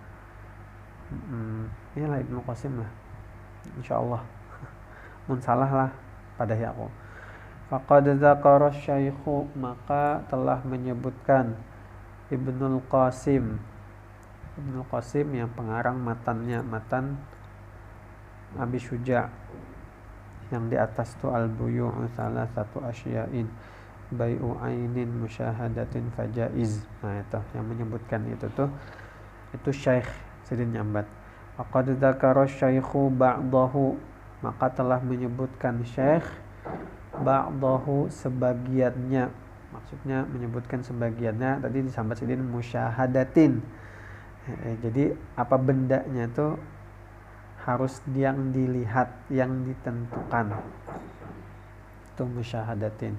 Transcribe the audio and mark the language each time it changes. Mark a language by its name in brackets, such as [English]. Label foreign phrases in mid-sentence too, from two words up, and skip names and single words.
[Indonesian] Inilah Ibnul Qasim lah, insyaallah. [Banjar] Mun salah lah [Indonesian] pada aku. [Arabic] فقد ذكر الشيخ, [Indonesian] maka telah menyebutkan Ibnul Qasim yang pengarang matannya, matan Abi Syuja', yang di atas tu [Arabic] البيوع ثلاثة أشياء بيع عين مشاهدة فجائز. [Indonesian] Nah itu yang menyebutkan itu Syekh Sidin Nyambat. [Arabic] فقد ذكر الشيخ بعضه, [Indonesian] maka telah menyebutkan Syekh ba'dahu sebagiannya, maksudnya menyebutkan sebagiannya. Tadi disambat Sidin musyahadatin. Jadi apa bendanya tuh harus yang dilihat, yang ditentukan, itu musyahadatin.